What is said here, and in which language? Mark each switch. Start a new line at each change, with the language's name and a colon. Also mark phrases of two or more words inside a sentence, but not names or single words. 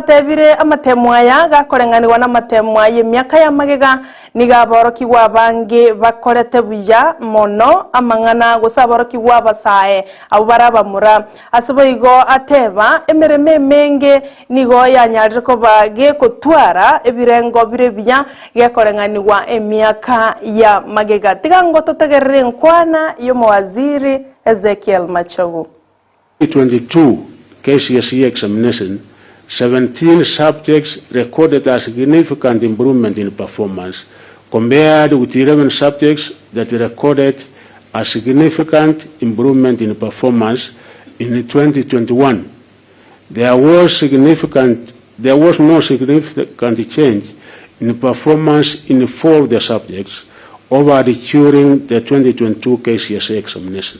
Gusii: tebire amatemo aya gakorenganirwa n'amatemo y'emyaka ya magega nigaborokiwa bange bakorete buya mono amangana gusaborokiwa basae abubarabamura asiboigo ateba emereme menge nigo yanyarire ko bage kutwara ebirengo birebya gekorenganiwa emyaka ya magega tigango totegerere nkwana yo mwaziri Ezekiel Machogu
English: 2022 KCSE examination 17 subjects recorded a significant improvement in performance compared with 11 subjects that recorded a significant improvement in performance in 2021. There was no significant change in performance in 4 of the subjects over during the 2022 KCSE examination.